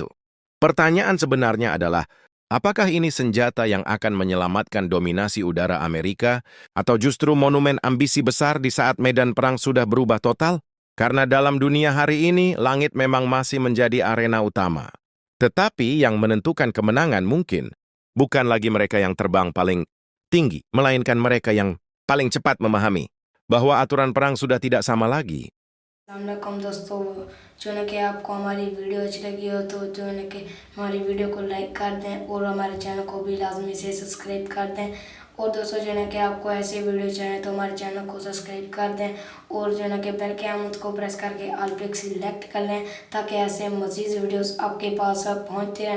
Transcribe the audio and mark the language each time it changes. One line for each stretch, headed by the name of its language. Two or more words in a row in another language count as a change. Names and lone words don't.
Indonesian: Pertanyaan sebenarnya adalah, apakah ini senjata yang akan menyelamatkan dominasi udara Amerika, atau justru monumen ambisi besar di saat medan perang sudah berubah total? Karena dalam dunia hari ini, langit memang masih menjadi arena utama. Tetapi yang menentukan kemenangan mungkin bukan lagi mereka yang terbang paling tinggi, melainkan mereka yang paling cepat memahami bahwa aturan perang sudah tidak sama lagi.
Urdu: السلام علیکم دوستو، جو ہے کہ آپ کو ہماری ویڈیو اچھی لگی ہو تو جو ہے کہ ہماری ویڈیو کو لائک کر دیں اور ہمارے چینل کو بھی لازمی سے سبسکرائب کر دیں. اور دوستو جو ہے کہ آپ کو ایسی ویڈیو چاہیے تو ہمارے چینل کو سبسکرائب کر دیں اور جو ہے کہ بیل کے آئیکن کو پریس کرکے آل پے سلیکٹ کر لیں تاکہ ایسے مزید ویڈیوز آپ کے پاس پہنچتے رہیں.